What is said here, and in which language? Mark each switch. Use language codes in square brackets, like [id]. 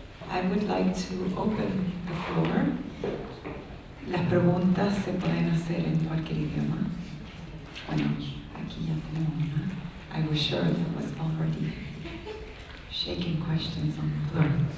[en] I would like to open the floor. [es] Las preguntas se pueden hacer en cualquier idioma. Bueno, aquí ya tenemos una. [en] I was sure there was already shaking questions on the floor.